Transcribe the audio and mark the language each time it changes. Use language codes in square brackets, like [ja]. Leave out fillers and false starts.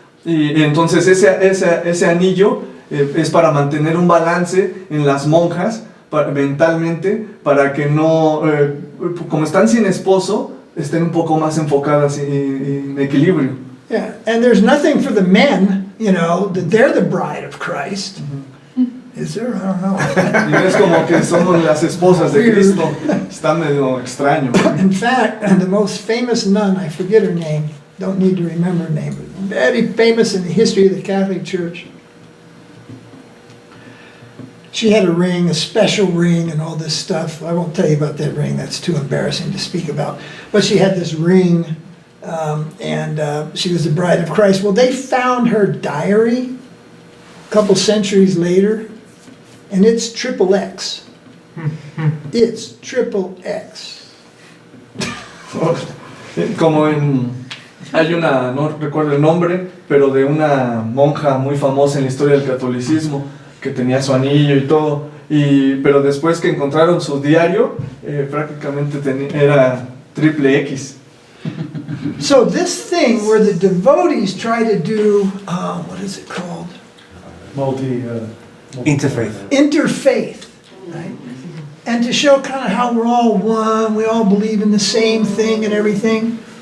[es] Y entonces ese anillo es para mantener un balance en las monjas mentalmente, para que no, como están sin esposo, estén un poco más enfocadas en equilibrio. [en] Yeah, and there's nothing for the men, that they're the bride of Christ. Is there? I don't know. [es] Y no es como que somos las esposas de Cristo. Está medio extraño. [en] In fact, the most famous nun, I forget her name, don't need to remember her name, but very famous in the history of the Catholic Church. She had a ring, a special ring, and all this stuff. I won't tell you about that ring. That's too embarrassing to speak about. But she had this ring, and she was the bride of Christ. Well, they found her diary, couple centuries later, and it's triple X. It's triple X. [es] Como hay una, no recuerdo el nombre, pero de una monja muy famosa en la historia del catolicismo, que tenía su anillo y todo, pero después que encontraron su diario, prácticamente era triple X. [en] So this thing where the devotees try to do, what is it called? Interfaith. Interfaith, right? And to show kind of how we're all one, we all believe in the same thing and everything.